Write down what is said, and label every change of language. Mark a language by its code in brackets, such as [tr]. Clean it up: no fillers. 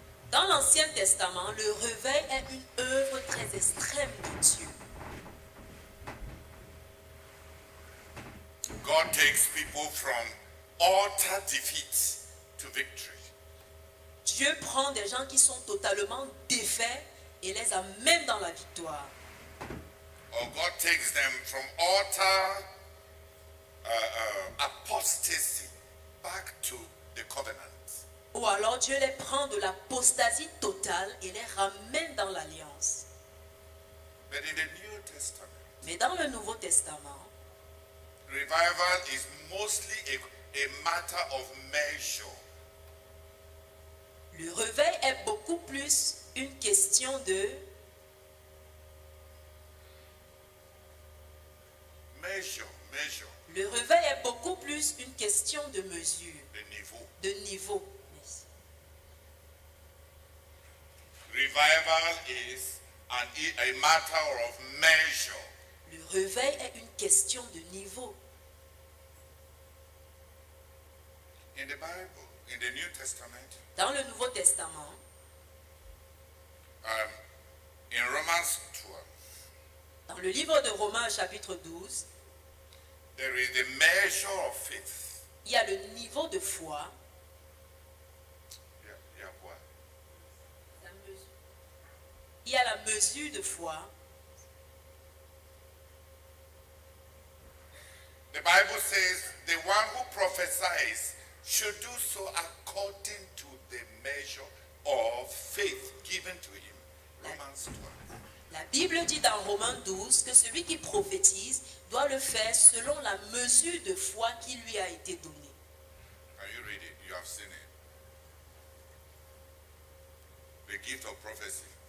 [fr] Dans l'Ancien Testament, le réveil est une œuvre très extrême de Dieu. [en] God takes people from utter defeat to victory. [fr] Dieu prend des gens qui sont totalement défaits et les amène dans la victoire. [en] Or God takes them from utter apostasy back to the covenant. [fr] Ou alors Dieu les prend de l'apostasie totale et les ramène dans l'alliance. [en] But in the New Testament, [fr] Mais dans le Nouveau Testament, [en] revival is mostly a matter of measure. [fr] le réveil est beaucoup plus une question de [en] Measure. [fr] Le réveil est beaucoup plus une question de mesure, [en] The niveau. [fr] de niveau. [en] Revival is a matter of measure. [fr] Le réveil est une question de niveau. [en] In the Bible, in the New Testament, [fr] Dans le Nouveau Testament, [en] in Romans 12, [fr] dans le livre de Romains chapitre 12, [en] there is the measure of faith. [fr] il y a le niveau de foi, [en] Yeah, what? [fr] il y a la mesure de foi. [en] The Bible says the one who prophesies should do so according to the measure of faith given to him. Romans 12. [fr] La Bible dit dans Romains 12 que celui qui prophétise doit le faire selon la mesure de foi qui lui a été donnée. [en] Can you read it? You have seen it. The gift of prophecy.